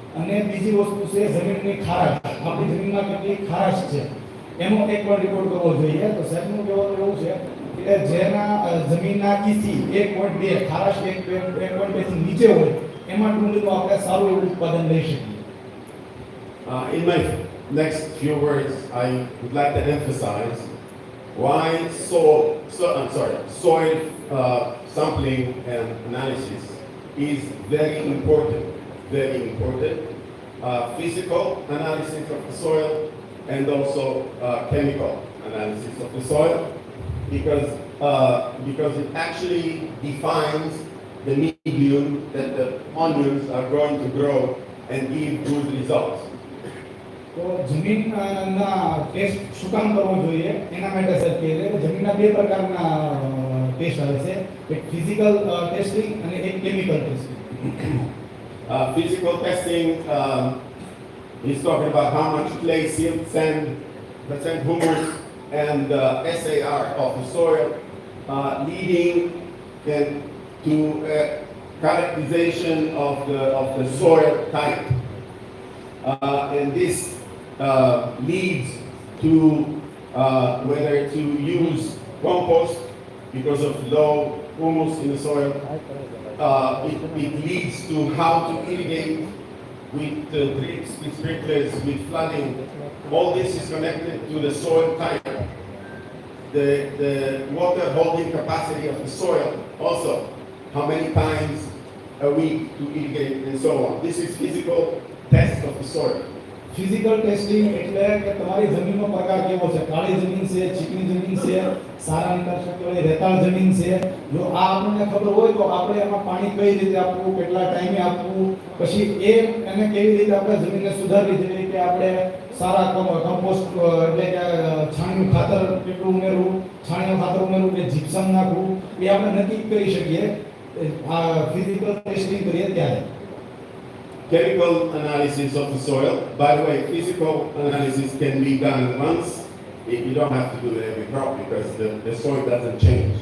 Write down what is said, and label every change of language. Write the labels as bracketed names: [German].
[Gujarati] અને બીજી વસ્તુ છે જમીનની ખારાશ. આપણી જમીનમાં કેટલી ખારાશ છે એનો એક પણ રિપોર્ટ કરવો જોઈએ. તો સાહેબનું કહેવાનું એવું છે કે જેના જમીનના EC 1.2 ખારાશ 1.2 થી નીચે હોય એમાં ડુંગળીનું આપણે સારું એવું ઉત્પાદન લઈ શકીએ. [English] In my next few words, I would like to emphasize why soil sampling and analysis is very important. Very important. Physical analysis of the soil and also chemical analysis of the soil, because it actually defines the medium that the onions are going to grow and give good results. [Gujarati] તો જમીનના test શું કામ કરવો જોઈએ એના માટે sir કહે છે જમીનના બે પ્રકારના ટેસ્ટ આવે છે, એક ફિઝિકલ ટેસ્ટિંગ અને એક chemical testing. [English] Physical testing is talking about how much clay, silt, sand, percent humus, and SAR of the soil, leading then to characterization of the soil type. And this leads to whether to use compost because of low humus in the soil. It leads to how to irrigate with drips, with sprinklers, with flooding. All this is connected to the soil type. The water holding capacity of the soil also, how many times a week to irrigate and so on. This is physical test of the soil. [Gujarati] Physical testing એટલે કે તમારી જમીનનો પ્રકાર કેવો છે, કાળી જમીન છે, ચીકણી જમીન છે, સારા નિકાલ શક્તિવાળી રેતાળ જમીન છે. જો આ આપણને ખબર હોય તો આપણે એમાં પાણી કઈ રીતે આપવું, કેટલા ટાઈમે આપવું, પછી એને કેવી રીતે આપણે જમીનને સુધારવી, જેવી રીતે આપણે સારા કમ્પોસ્ટ એટલે કે છાણિયું ખાતર કેટલું ઉમેરવું, છાણિયું ખાતર ઉમેરવું કે જીપ્સમ નાખવું, એ આપણે નક્કી કરી શકીએ આ ફિઝિકલ ટેસ્ટિંગ કરીએ ત્યારે. [English] Chemical analysis of the soil. By the way, physical analysis can be done once. You don't have to do it every crop because the soil doesn't change.